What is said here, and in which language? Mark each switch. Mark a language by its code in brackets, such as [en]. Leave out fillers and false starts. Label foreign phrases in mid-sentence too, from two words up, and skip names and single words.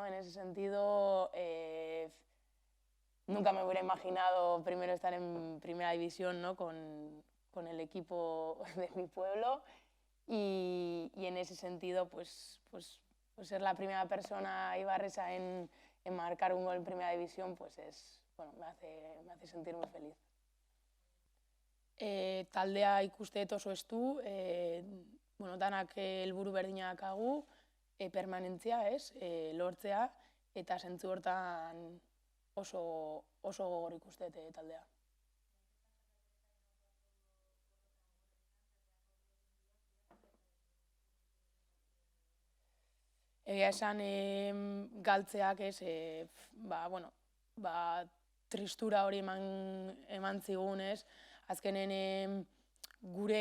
[es] En ese sentido, nunca me hubiera imaginado primero estar en Primera División, ¿no? Con el equipo de mi pueblo y en ese sentido, pues ser la primera persona ibarresa en marcar un gol en Primera División, pues bueno, me hace sentir muy feliz. [eu] Taldea ikusteet oso estu, bueno, danak helburu berdina daukagu, permanentzia, ez, lortzea, eta zentzu hortan oso, oso gogor ikusteet taldea. Egia esan galtzeak ez, bueno, ba, tristura hori eman zigun ez, azkenen gure,